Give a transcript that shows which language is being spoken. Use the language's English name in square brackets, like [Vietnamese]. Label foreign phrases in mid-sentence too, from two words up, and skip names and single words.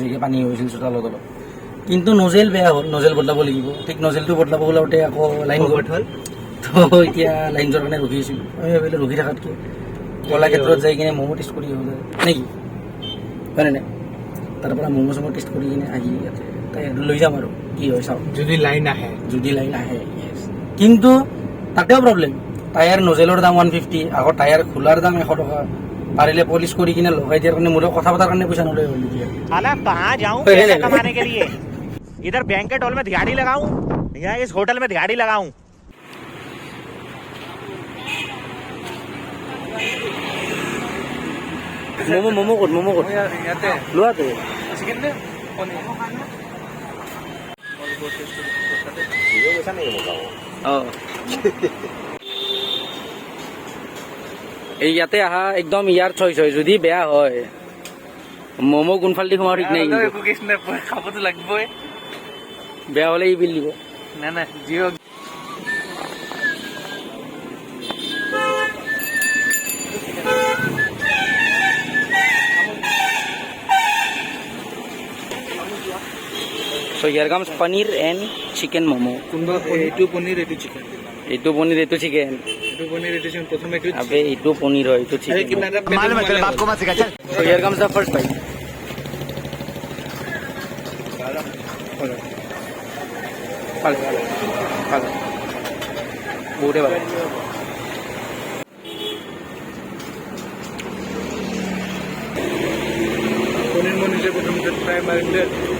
[Assamese] যায় পানী হৈছিল চোতালত অলপ কিন্তু নজেল বেয়া হ'ল নজেল বদলাব লাগিব ঠিক নজেলটো বদলাব ওলাওঁতে আকৌ লাইন গ'ল তো এতিয়া লাইন যোৱাৰ কাৰণে ৰখি আছিলোঁ আমি ভাবিলোঁ ৰখি থকাতকৈ কলাক্ষেত্ৰত যাই কিনে ম'ম' টেষ্ট কৰি হ'ল নেকি হয়নে নাই তাৰ পৰা ম'ম' চম' টেষ্ট কৰি কিনে আহি ইয়াতে তাই লৈ যাম আৰু কি হয় চাওঁ যদি লাইন আহে কিন্তু তাতেও প্ৰব্লেম টায়ার নজেলৰ দাম 150 আগৰ টায়ার খোলাৰ দাম 100 টকা পাৰিলে পলিশ কৰি কিনে লগাই দিয়াৰ কাৰণে মোৰে কথা পতাৰ কাৰণে পইচা নলয় হ'ল এতিয়া [Hindi] साला कहाँ जाऊँ पैसा कमाने के लिए इधर बैंकेट हॉल में दिहाड़ी लगाऊं या इस होटल में दिहाड़ी लगाऊं [Assamese] মোমো ক'ত ইয়াতে লোৱাতে চিকেন দে অঁ এই ইয়াতে আহা একদম ইয়াৰ চইচ হয় যদি বেয়া হয় ম'ম' কোনফালেদি সোমাও ঠিক নাই কিন্তু। একো কেছ নাই খাবতো লাগিবই বেয়া হ'লে ই বিল দিব না জিঅ [English] So here comes paneer and chicken momo. [Assamese] কোনবা এইটো পনিৰ এইটো চিকেন এইটো পনীৰ এইটো চিকেন এইটো পনিৰ এইটো চিকেন প্ৰথমে এইটো আবে এইটো পনীৰ হয় এইটো আরে চিকেন কিমান এটা [Hindi] मालूम है तेरे बाप को मत सिखा चल [English] So here comes the first bite. [Assamese] ভালো বহুতে ভালো পনিৰ মই নিজে প্ৰথমতে ট্ৰাই মাৰিম দে